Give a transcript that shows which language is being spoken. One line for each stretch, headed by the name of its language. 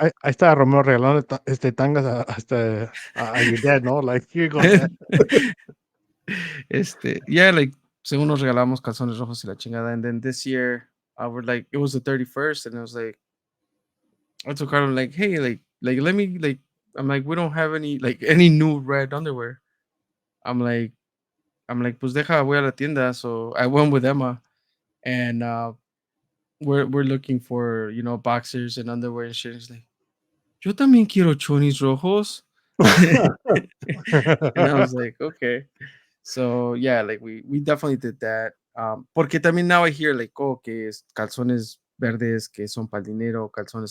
English: I
Spanish: estaba Romeo regalando tangas a
English: your dad, no? Like, here you go, dad. yeah, like,
Spanish: según nos regalamos calzones rojos y la chingada,
English: and then this year, we're like, it was the 31st, and I was like, I told Carlos, like, hey, like, let me, like, I'm like, we don't have any, like, any new red underwear. I'm like,
Spanish: pues deja, voy a la tienda.
English: So I went with Emma, and we're looking for, boxers and underwear and shit. It's like,
Spanish: yo también quiero chonis rojos.
English: And I was like, okay. So yeah, like we definitely did that.
Spanish: Porque también
English: now I hear like, oh,
Spanish: que calzones verdes que son para el dinero, calzones